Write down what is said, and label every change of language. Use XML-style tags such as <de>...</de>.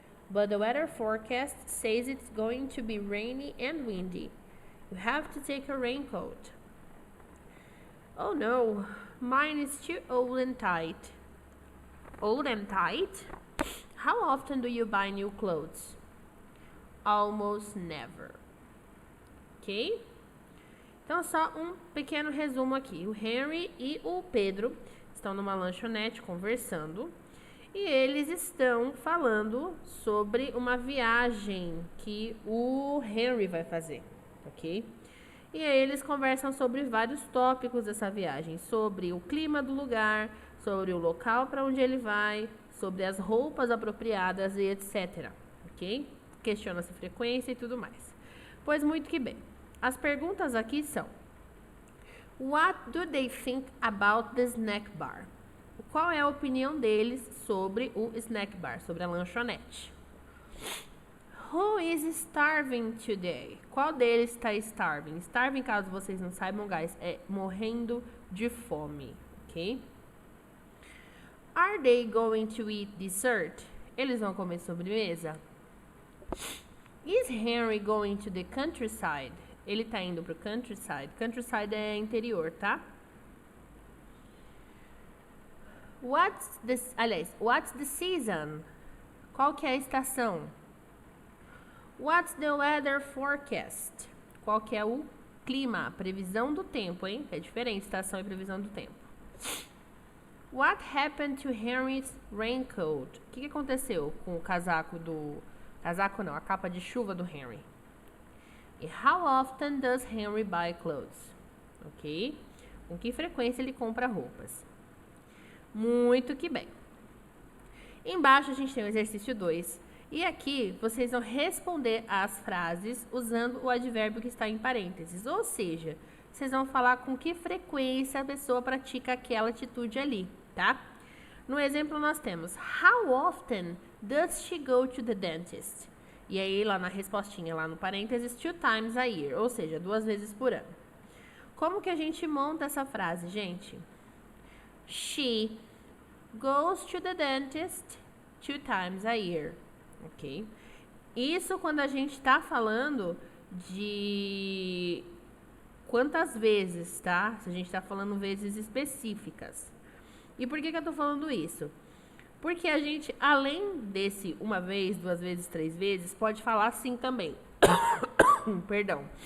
<en>But the weather forecast says it's going to be rainy and windy. You have to take a raincoat. Oh no, mine is too old and tight. Old and tight? How often do you buy new clothes? Almost never. Ok?</en> <pt>Então, só um pequeno resumo aqui. O Henry e o Pedro estão numa lanchonete conversando e eles estão falando sobre uma viagem que o Henry vai fazer, ok? E aí eles conversam sobre vários tópicos dessa viagem, sobre o clima do lugar, sobre o local para onde ele vai, sobre as roupas apropriadas e etc, ok? Questiona-se frequência e tudo mais. Pois muito que bem. As perguntas aqui são:</pt> <en>What do they think about the snack bar?</en> <pt>Qual é a opinião deles sobre o snack bar, sobre a lanchonete?</pt> <en>Who is starving today?</en> <pt>Qual deles está starving? Starving, caso vocês não saibam, guys, é morrendo de fome, ok?</pt> <en>Are they going to eat dessert?</en> <pt>Eles vão comer sobremesa?</pt> <en>Is Henry going to the countryside?</en> <pt>Ele tá indo pro countryside. Countryside é interior, tá?</pt> <en>What's the season?</en> <pt>Qual que é a estação?</pt> <en>What's the weather forecast?</en> <pt>Qual que é o clima, a previsão do tempo, hein? É diferente, estação e previsão do tempo.</pt> <en>What happened to Henry's raincoat?</en> <pt>O que aconteceu com o casaco do... Casaco não, a capa de chuva do Henry.</pt> <en>E how often does Henry buy clothes? Ok?</en> <pt>Com que frequência ele compra roupas? Muito que bem. Embaixo a gente tem o exercício 2. E aqui vocês vão responder as frases usando o advérbio que está em parênteses. Ou seja, vocês vão falar com que frequência a pessoa pratica aquela atitude ali, tá? No exemplo nós temos:</pt> <en>How often does she go to the dentist?</en> <pt>E aí lá na respostinha, lá no parênteses,</pt> <en>2 times a year,</en> <pt>ou seja, 2 vezes por ano. Como que a gente monta essa frase, gente?</pt> <en>She goes to the dentist 2 times a year, ok?</en> <pt>Isso quando a gente está falando de quantas vezes, tá? Se a gente está falando vezes específicas. E por que eu tô falando isso? Porque a gente, além desse 1 vez, 2 vezes, 3 vezes, pode falar assim também. Perdão.</pt>